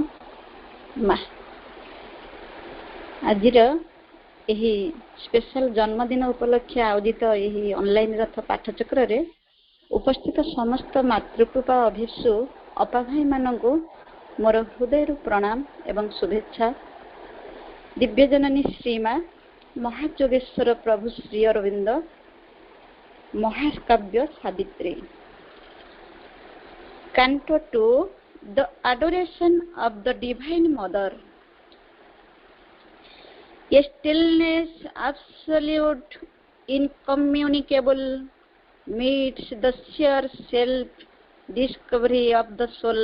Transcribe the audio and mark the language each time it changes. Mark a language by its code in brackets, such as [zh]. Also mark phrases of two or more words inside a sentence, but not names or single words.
[or] ମା ଆଜିର ଏହି ସ୍ପେଶାଲ ଜନ୍ମଦିନ ଉପଲକ୍ଷେ ଆୟୋଜିତ ଏହି ଅନଲାଇନ୍ ରଥ ପାଠଚକ୍ରରେ ଉପସ୍ଥିତ ସମସ୍ତ ମାତୃକୃପା ଅଭିଷୁ ଅପା ଭାଇମାନଙ୍କୁ ମୋର ହୃଦୟରୁ ପ୍ରଣାମ ଏବଂ ଶୁଭେଚ୍ଛା। ଦିବ୍ୟଜନନୀ ଶ୍ରୀମା ମହାଯୋଗେଶ୍ୱର ପ୍ରଭୁ ଶ୍ରୀ ଅରବିନ୍ଦ ମହାକାବ୍ୟ ସାବିତ୍ରୀ। [en] Canto 2, The Adoration of the Divine Mother. A stillness absolute, incommunicable, meets the sheer self-discovery of the soul.